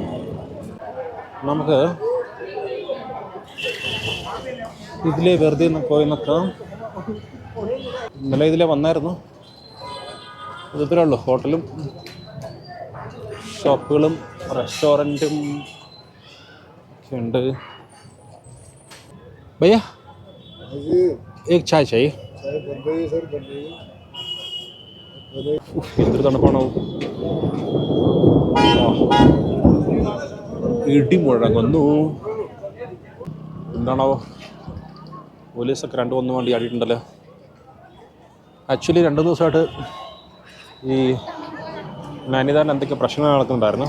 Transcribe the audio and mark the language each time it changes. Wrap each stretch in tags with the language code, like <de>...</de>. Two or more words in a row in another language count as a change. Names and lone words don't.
<ml>നമുക്ക് ഇതിലെ വെറുതെ പോയി നോക്കാം. ഇന്നലെ ഇതിലെ വന്നായിരുന്നു. ഇത്രേ ഉള്ളൂ. ഹോട്ടലും ഷോപ്പുകളും റെസ്റ്റോറൻറ്റും ഒക്കെ ഉണ്ട്.</ml> <hi>भैया एक चाय चाहिए.</hi> <ml>എന്തൊരു തണുപ്പാണോ. ഇടി മുഴങ്ങുന്നു. എന്താണോ, പോലീസൊക്കെ 2-1 വണ്ടി ആടിയിട്ടുണ്ടല്ലോ. ആക്ച്വലി 2 ദിവസമായിട്ട് ഈ നൈനിതാളിൽ എന്തൊക്കെ പ്രശ്നങ്ങൾ നടക്കുന്നുണ്ടായിരുന്നു.</ml>